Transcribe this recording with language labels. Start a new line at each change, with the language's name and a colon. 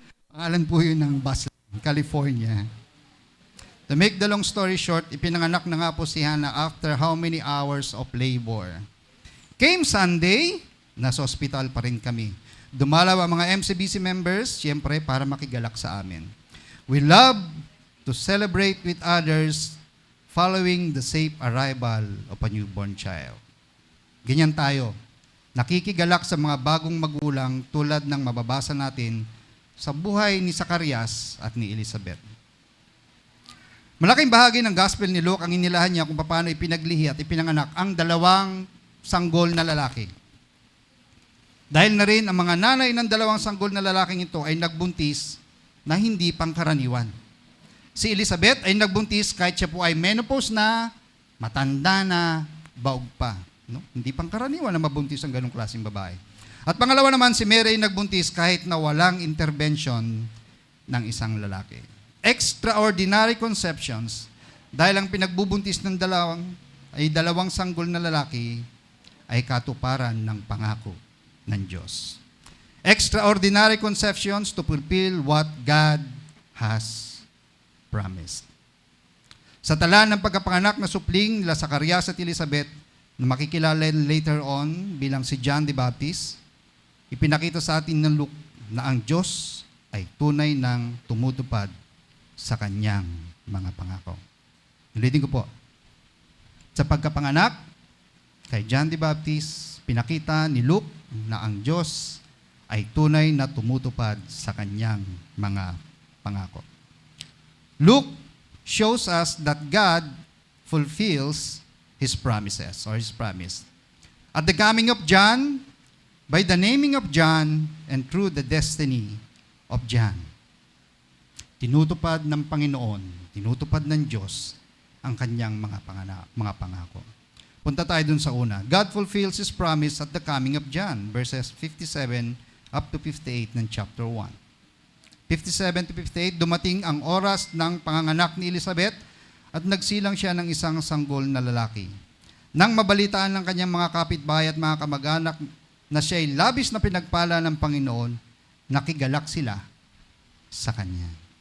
Filipino: Pangalan po yun ng bus, California.
English: To make the long story short,
Filipino: ipinanganak na nga po si Hannah
English: after how many hours of labor. Came Sunday,
Filipino: nasa hospital pa rin kami. Dumalaw ang mga MCBC members, siyempre, para makigalak sa amin.
English: We love to celebrate with others following the safe arrival of a newborn child.
Filipino: Ganyan tayo. Nakikigalak sa mga bagong magulang tulad ng mababasa natin sa buhay ni Zacarias at ni Elizabeth. Malaking bahagi ng gospel ni Luke ang inilahan niya kung paano ipinaglihi at ipinanganak ang dalawang sanggol na lalaki. Dahil na rin ang mga nanay ng dalawang sanggol na lalaking ito ay nagbuntis na hindi pangkaraniwan. Si Elizabeth ay nagbuntis kahit siya po ay menopause na, matanda na, baog pa. No? Hindi pangkaraniwan na mabuntis ang ganong klaseng babae. At pangalawa naman, si Mary ay nagbuntis kahit na walang intervention ng isang lalaki.
English: Extraordinary conceptions
Filipino: dahil ang pinagbubuntis ng dalawang sanggol na lalaki ay katuparan ng pangako ng Diyos.
English: Extraordinary conceptions to fulfill what God has promised.
Filipino: Sa tala ng pagkapanganak na supling nila Zacarias at Elizabeth, na makikilala later on bilang si John the Baptist, ipinakita sa atin ng Luke na ang Diyos ay tunay ng tumutupad sa kanyang mga pangako. Ulitin ko po. Sa pagkapanganak kay John the Baptist, pinakita ni Luke na ang Diyos ay tunay na tumutupad sa kanyang mga pangako.
English: Luke shows us that God fulfills His promises or His promise. At the coming of John, by the naming of John, and through the destiny of John,
Filipino: tinutupad ng Panginoon, tinutupad ng Diyos ang kanyang mga pangako. Punta tayo dun sa una.
English: God fulfills His promise at the coming of John, verses 57 up to 58 ng chapter 1.
Filipino: 57 to 58, dumating ang oras ng panganganak ni Elizabeth at nagsilang siya ng isang sanggol na lalaki. Nang mabalitaan ng kanyang mga kapitbahay at mga kamag-anak na siya'y labis na pinagpala ng Panginoon, nakigalak sila sa kanya.